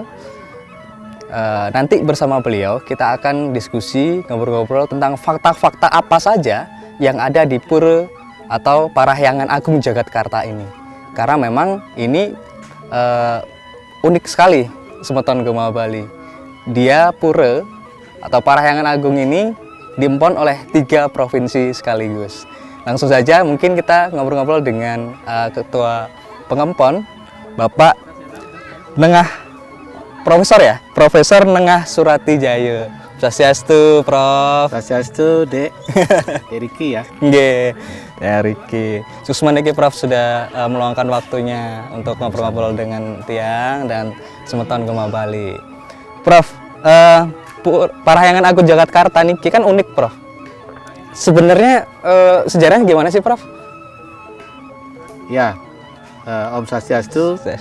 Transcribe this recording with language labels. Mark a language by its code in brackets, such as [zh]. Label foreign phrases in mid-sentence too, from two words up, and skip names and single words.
[id] Nanti bersama beliau kita akan diskusi, ngobrol-ngobrol tentang fakta-fakta apa saja yang ada di pura atau Parahyangan Agung Jagatkarta ini. Karena memang ini unik sekali, Semeton Gema Bali. Dia pura atau Parahyangan Agung ini diempon oleh 3 provinsi sekaligus. Langsung saja mungkin kita ngobrol-ngobrol dengan Ketua Pengempon, Bapak Nengah Profesor ya, Profesor Nengah Surati Jaya. Swastiastu, Prof. Swastiastu, Dek. Riki ya. Nggih, ya Riki. Susman iki Prof sudah meluangkan waktunya untuk ngobrol-ngobrol dengan Tiang dan Semeton Gema Bali. Prof, Parahyangan Agung Jagatkarta nih kan unik, Prof. Sebenarnya sejarahnya gimana sih, Prof? Ya, Om Swastiastu.